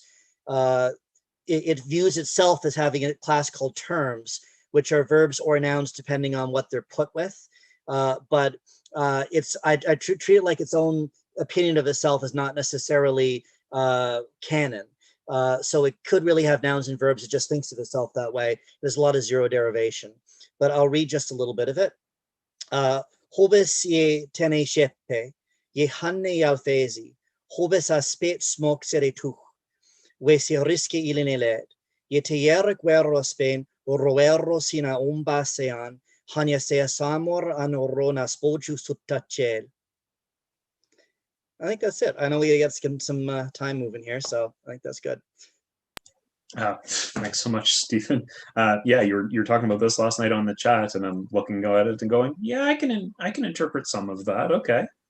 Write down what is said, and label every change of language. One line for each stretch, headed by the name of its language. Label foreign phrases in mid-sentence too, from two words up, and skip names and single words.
English: It views itself as having a class called terms, which are verbs or nouns depending on what they're put with. But I treat it like its own opinion of itself is not necessarily canon. So it could really have nouns and verbs. It just thinks of itself that way. There's a lot of zero derivation. But I'll read just a little bit of it. Hobis ye tene shepe, ye hanne yauthesi, hobis aspet smok seretuch, we si riske ilineled, ye te yerek werospen, roero sina sean, hanya sea samor anorona spoju suttachel. I think that's it. I know we got some time moving here, so I think that's good. Thanks so much, Stephen. Yeah, you're talking about this last night on the chat, and I'm looking at it and going, yeah, I can interpret some of that. Okay.